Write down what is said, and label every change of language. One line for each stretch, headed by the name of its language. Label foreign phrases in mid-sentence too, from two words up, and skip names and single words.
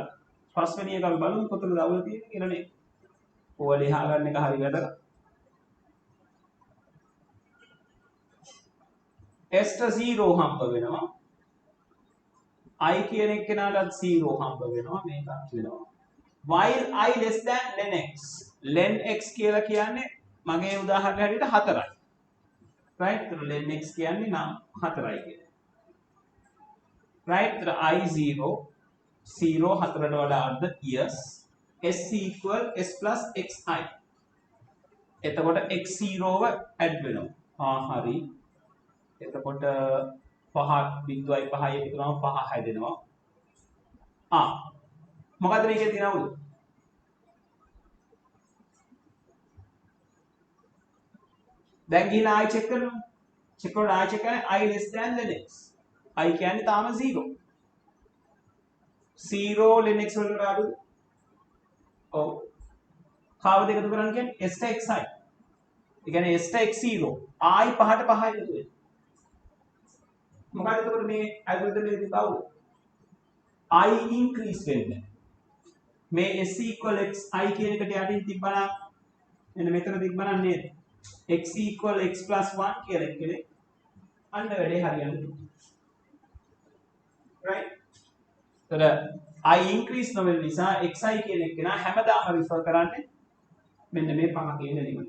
Sinhala: පස්වෙනි එක අපි බලමු කොතනද අවුල තියෙන්නේ කියලා නේ. ඔය ලියා ගන්න එක හරි වැදගත්. s ට 0 හම්බ වෙනවා. I කියන එක්කෙනාටත් 0 හම්බ වෙනවා. මේකත් වෙනවා.
English: while I less than len x. len x
Sinhala: කියලා කියන්නේ මගේ උදාහරණය හැටියට 4යි.
English: right? so len x
Sinhala: කියන්නේ නම් 4යි කියන්නේ.
English: right? so I 0 0
Sinhala: 4ට වඩා අර්ධ
English: yes. s equal s plus xi.
Sinhala: එතකොට x0 ව ඇඩ් වෙනවා. හරි. එතකොට 5.5 එකතු කරාම 5 හැදෙනවා. මොකද්ද මේකේ තියෙන අවුල? දැන් ගිහින් ආයෙ චෙක් කරනවා. චෙක් කරලා ආයෙ චෙක් කරන්නේ
English: I less than len x.
Sinhala: I කියන්නේ තාම 0. 0 len x වලට අඩුද? ඔව්. කාවද එකතු කරන්න කියන්නේ s ට xi. ඒ කියන්නේ s ට x0. ආයි 5ට 5 එකතු වෙනවා. මොකද එතකොට මේ ඇල්ගොරිතම් එකේ කවුද?
English: I increase
Sinhala: වෙන්නේ. මේ
English: s equal xi
Sinhala: කියන එකට යටින් තිබ්බනම් එන්න මෙතන තිබ්බනම් නේද?
English: x equal x plus 1
Sinhala: කියලා එකනේ. අන්න වැඩේ හරියන්නේ. right? එතකොට
English: I increase
Sinhala: නොවෙන නිසා xi කියන එක නා හැමදාම රිෆර් කරන්නේ මෙන්න මේ 5 කියන එලිමන්ට්.